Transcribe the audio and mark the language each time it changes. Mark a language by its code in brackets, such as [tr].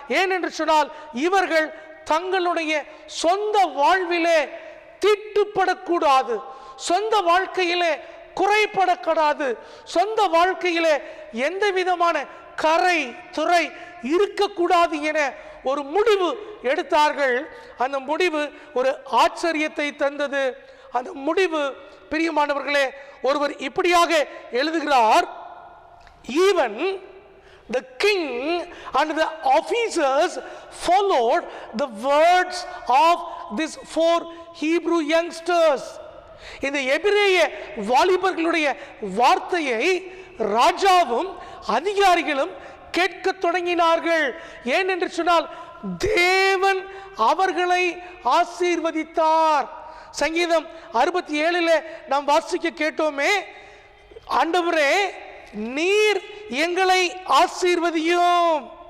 [ta] ஏனென்று சொன்னால், இவர்கள் தங்களுடைய சொந்த வாழ்விலே தீட்டுப்படக்கூடாது, சொந்த வாழ்க்கையிலே குறைபடக்கூடாது, சொந்த வாழ்க்கையிலே எந்த விதமான கரை துறை இருக்கக்கூடாது என ஒரு முடிவு எடுத்தார்கள். அந்த முடிவு ஒரு ஆச்சரியத்தை தந்தது. அந்த முடிவு, பிரியமானவர்களே, ஒருவர் இப்படியாக எழுதுகிறார், [en] even the king and the officers followed the words of these 4 Hebrew youngsters. [ta] இந்த எபிரேய வாலிபர்களுடைய வார்த்தையை ராஜாவும் அதிகாரிகளும் கேட்க தொடங்கினார்கள். ஏனென்று சொன்னால், தேவன் அவர்களை ஆசீர்வதித்தார். சங்கீதம் 67 நாம் வாசிக்க கேட்டோமே, ஆண்டவரே நீர் எங்களை ஆசீர்வதியும்,